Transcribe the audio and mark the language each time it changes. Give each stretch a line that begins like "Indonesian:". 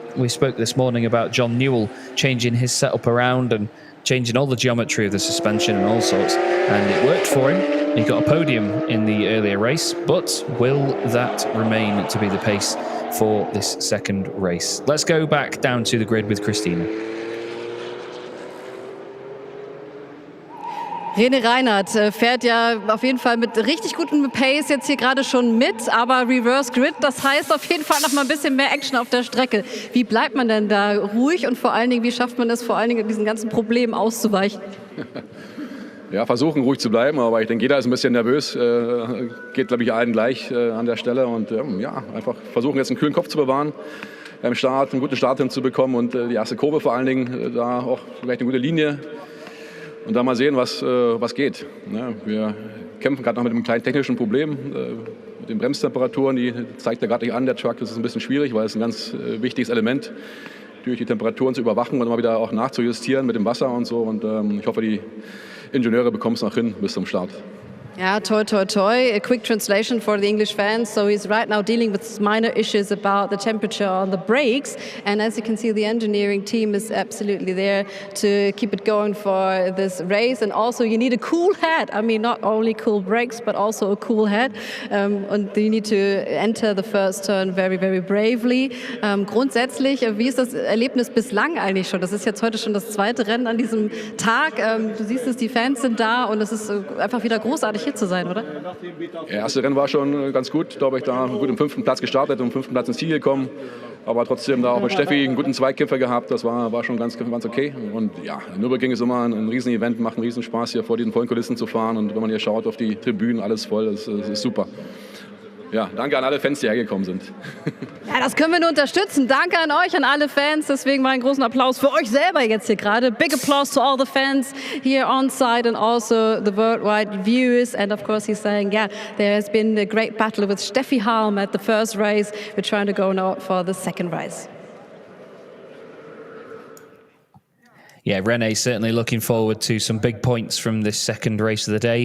English: We spoke this morning about John Newell changing his setup around and changing all the geometry of the suspension and all sorts, and it worked for him. He got a podium in the earlier race, but will that remain to be the pace for this second race? Let's go back down to the grid with Christina.
German: René Reinhardt fährt ja auf jeden Fall mit richtig gutem Pace jetzt hier gerade schon mit, aber Reverse Grid, das heißt auf jeden Fall noch mal ein bisschen mehr Action auf der Strecke. Wie bleibt man denn da ruhig und vor allen Dingen, wie schafft man es vor allen Dingen diesen ganzen Problemen auszuweichen? Ja, versuchen ruhig zu bleiben, aber ich denke, jeder ist ein bisschen nervös, geht glaube ich allen gleich an der Stelle und ja, einfach versuchen jetzt einen kühlen Kopf zu bewahren, beim Start einen guten Start hinzubekommen und die erste Kurve vor allen Dingen, da auch vielleicht eine gute Linie. Und dann mal sehen, was geht. Ja, wir kämpfen gerade noch mit einem kleinen technischen Problem. Mit den Bremstemperaturen, die zeigt er gerade nicht an, der Truck. Das ist ein bisschen schwierig, weil es ein ganz wichtiges Element, durch die Temperaturen zu überwachen und immer wieder auch nachzujustieren mit dem Wasser und so. Und ich hoffe, die Ingenieure bekommen es noch hin bis zum Start. Yeah, toi, toi, toi.
English: A quick translation for the English fans. So he's right now dealing with minor issues about the temperature on the brakes. And as you can see, the engineering team is absolutely there to keep it going for this race. And also you need a cool head. I mean, not only cool brakes, but also a cool head. And you need to enter the first turn very, very bravely.
German: Grundsätzlich, wie ist das Erlebnis bislang eigentlich schon? Das ist jetzt heute schon das zweite Rennen an diesem Tag. Du siehst es, die Fans sind da und es ist einfach wieder großartig hier zu sein, oder? Das erste Rennen war schon ganz gut, glaube ich, da gut im 5. Platz gestartet und im 5. Platz ins Ziel gekommen. Aber trotzdem da auch mit Steffi einen guten Zweikämpfer gehabt, das war schon ganz okay. Und ja, Nürburgring ist immer ein Riesen-Event, macht einen Riesenspaß hier vor diesen vollen Kulissen zu fahren. Und wenn man hier schaut auf die Tribünen, alles voll, das ist super. Ja, danke an alle Fans, die hergekommen sind. Ja, das können wir nur unterstützen. Danke an euch, an alle Fans. Deswegen mal einen großen Applaus für euch selber jetzt hier gerade.
English: Big applause to all the fans here on site and also the worldwide viewers. And of course he's saying, yeah, there has been a great battle with Steffi Halm at the first race. We're trying to go now for the second race. Yeah, René certainly looking forward to some big points from this second race of the day.